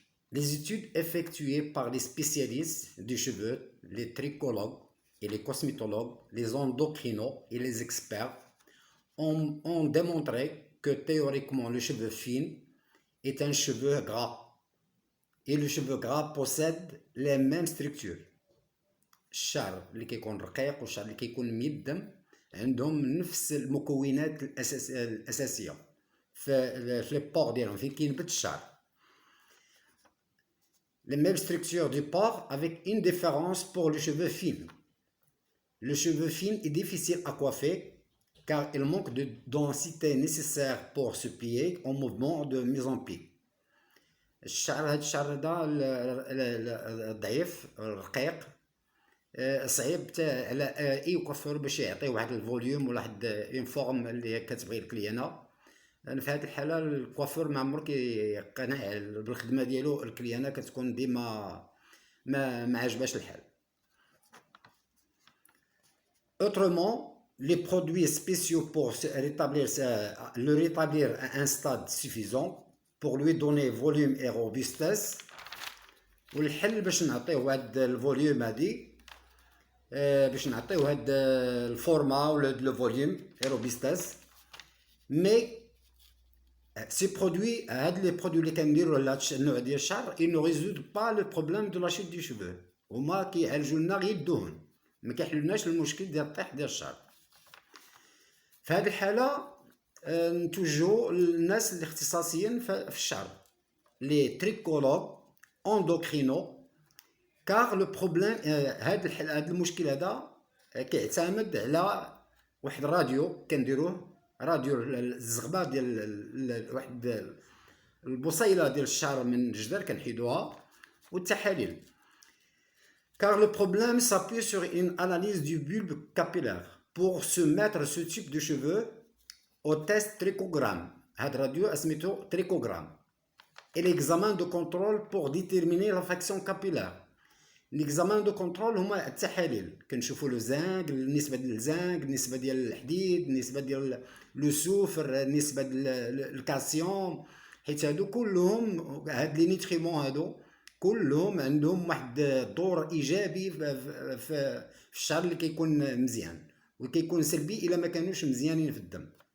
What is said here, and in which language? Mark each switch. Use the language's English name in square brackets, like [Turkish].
[French] Les études effectuées par les spécialistes des cheveux, les trichologues et les cosmétologues, les endocrinos et les experts ont démontré que théoriquement le cheveu fin est un cheveu gras, et le cheveu gras possède les mêmes structures. [Arabic] الشعر اللي كيكون رقيق والشعر اللي كيكون ميدم عندهم نفس المكونات الاساسيه في لي بور ديالهم فين كينبت الشعر. [French] Les mêmes structures du port avec une différence pour le cheveu fin. Le cheveu fin est difficile à coiffer car il manque de densité nécessaire pour se plier en mouvement de mise en pli. [Arabic] الشعر هذا الضعيف الرقيق صعيب على اي كوافور باش يعطي واحد الفوليوم ولا واحد اون فورم اللي كتبغي الكليانه. في هذه الحاله الكوافور ما عمرو كيقتنع بالخدمه ديالو، الكليانه كتكون ديما ما عجباش الحال. [French] Autrement, les produits spéciaux pour le rétablir à un stade suffisant pour lui donner volume et robustesse. [Arabic] والحل باش نعطيوه هاد الفوليوم هادي باش نعطيوه هاد الفورما ولا لو فوليوم اي روبستاس. مي سي برودوي هاد لي برودوي اللي كنديرو لهاد النوع ديال الشعر [French] ils ne résoudent pas le problème de la chute du cheveu. [Arabic] هما كيعالجوا لنا غير الدهون، ما كيحلولناش المشكل ديال الطيح ديال الشعر. في هذه الحاله نتوجهوا للناس اللي اختصاصيين في الشعر، لي تريكولوج اندوكرينو. كار لو بروبليم هذا المشكل هذا كيعتمد على واحد الراديو كنديروه، راديو الزغبه ديال واحد البصيله ديال الشعر من الجدر كنحيدوها والتحاليل. [French] Car le problème s'appuie sur une analyse du bulbe capillaire. Pour soumettre ce type de cheveux au test trichogramme, [Arabic] هاد الراديو اسميتو [French] trichogramme, et l'examen de contrôle pour déterminer la fraction capillaire. l'examen de contrôle [Arabic] هما التحاليل، كنشوفوا لو زنك، النسبه ديال الزنك، النسبه ديال الحديد، النسبه ديال لو سوفر، النسبه ديال الكالسيوم، حيت هادو كلهم هاد لي نيتريمون هادو كلهم عندهم واحد دور ايجابي في الشعر اللي كيكون مزيان، وكيكون سلبي الا ما كانوش مزيانين في الدم.